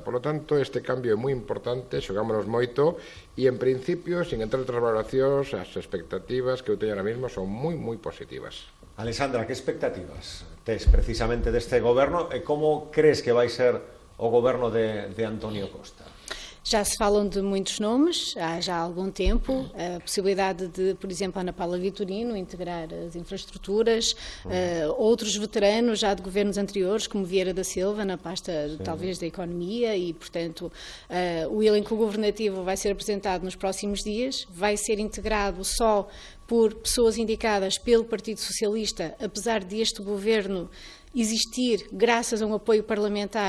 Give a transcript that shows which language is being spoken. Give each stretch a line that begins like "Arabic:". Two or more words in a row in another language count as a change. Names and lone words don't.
Spanish: Por lo tanto,
Galician: este cambio é moi importante, xogámonos moito, e en principio, sin entrar en outras valoracións, as expectativas que eu teño ahora mesmo son moi positivas. Alessandra, que expectativas tes precisamente deste goberno e como crees que vai ser o goberno de António Costa?
Portuguese: Já se falam de muitos nomes, há já algum tempo, a possibilidade de, por exemplo, Ana Paula Vitorino integrar as infraestruturas, outros veteranos já de governos anteriores, como Vieira da Silva, na pasta talvez da economia, e, portanto, o elenco governativo vai ser apresentado nos próximos dias, vai ser integrado só por pessoas indicadas pelo Partido Socialista, apesar deste governo existir graças a um apoio parlamentar...